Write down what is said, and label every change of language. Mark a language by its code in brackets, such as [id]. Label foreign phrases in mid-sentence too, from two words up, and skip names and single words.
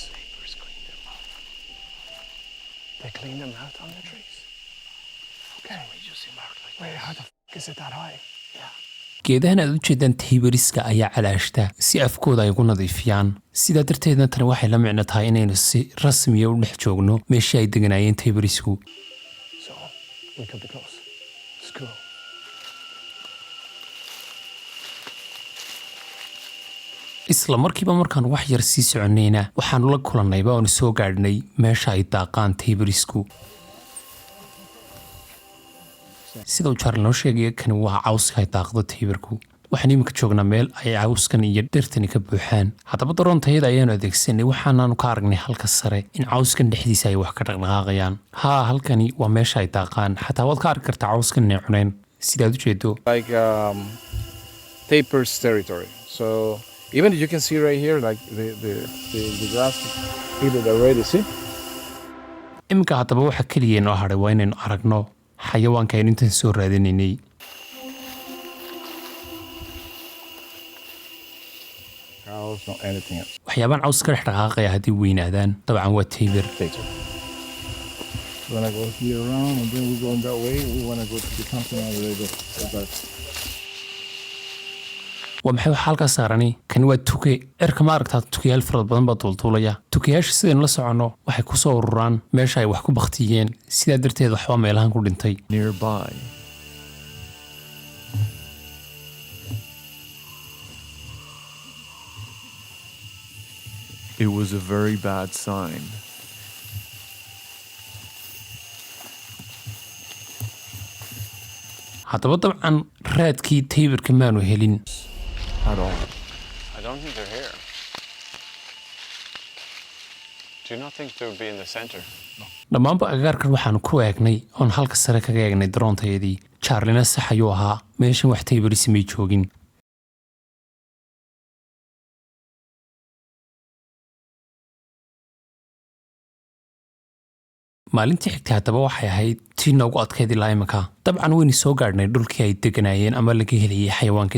[en] Tapirs clean them out. They clean them out on the trees. Okay. Wait, how the f*** is it that high? [so] geedahan aad u jeedaan taybariska ayaa calaashta si afkooda ay ugu nadiifiyaan sidaa darteedna tani waxay la micno tahay inaynu si rasmiya u dhex joogno meeshii ay deganaayeen taybarisku [en] So we could be close. It's cool. [so] isla markiiba markaan wax yar sii soconayna waxaanu la kulannayba oonu soo gaadhnay meesha ay daaqaan taybarisku sida uu Charlie noo sheegay kani waa cawska ay daaqdo taybarku waxaan imika joognaa meel ay cawskan iyo dhirtani ka buuxaan haddaba daroontayada ayaanu adeegsanay waxaanaanu ka aragnay halka sare in cawskan dhexdiisa ay wax ka dhaqdhaqaaqayaan haa halkani waa meesha ay daaqaan xataa waad ka arki kartaa cawskan inay cuneen sidaad u jeedo [en] Like tapirs territory. So even you can see right here, like the grass heated already, see? [so] iminka haddaba waxa keliya noo hadhay waa inaynu aragno xayawaanka aynu intan soo raadinaynay [en] Cows, no anything else. [so] waxyaabaan caws ka dhex dhaqaaqaya haddii weynaadaan dabcan waa taybar [en] We're gonna go here around and then we're going that way. We wanna go to the camping over there. [so] waa maxay waxa halkaa saarani kani waa tuke cirka ma aragtaa tukayaal fara badan baa duulduulaya tukayaasha sidaynu la soconno waxay ku soo ururaan meesha ay wax ku baktiyeen sidaa darteed waxbaa meelahan ku dhintay [en] Nearby, it was a very bad sign. [so] haddaba dabcan raadkii taybarka maanu helin [en] At all. I don't think they're here. Do you not think they would be in the center? [so] dhammaanba agagaarkan waxaanu ku eegnay oon halka sare kaga eegnay daroontayadii Charlina sax ayuu ahaa meeshan wax taybarisi may joogin maalintii xigtay haddaba waxay ahayd tii noogu adkayd ilaa imika dabcan waynu soo gaadhnay dhulkii ay deganaayeen ama laga helayay xayawaankan